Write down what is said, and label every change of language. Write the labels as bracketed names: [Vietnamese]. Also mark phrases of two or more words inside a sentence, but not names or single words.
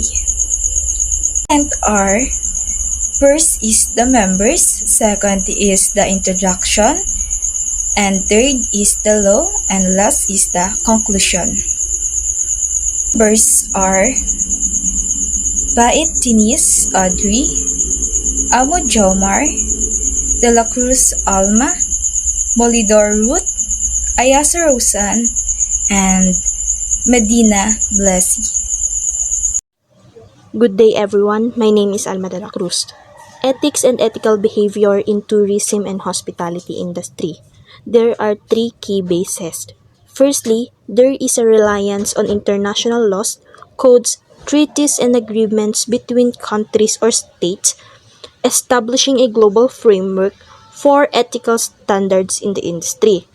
[English] And are first is the members, second is the introduction, and third is the law, and last is the conclusion. Members are Bait Tinis Audrey, Amo Jomar, De La Cruz Alma, Molidor Ruth, Ayasa Rosan, and Medina Blessy. Good day everyone, my name is Alma De La Cruz. Ethics and ethical behavior in tourism and hospitality industry. There are three key bases. Firstly, there is a reliance on international laws, codes, treaties, and agreements between countries or states, establishing a global framework for ethical standards in the industry.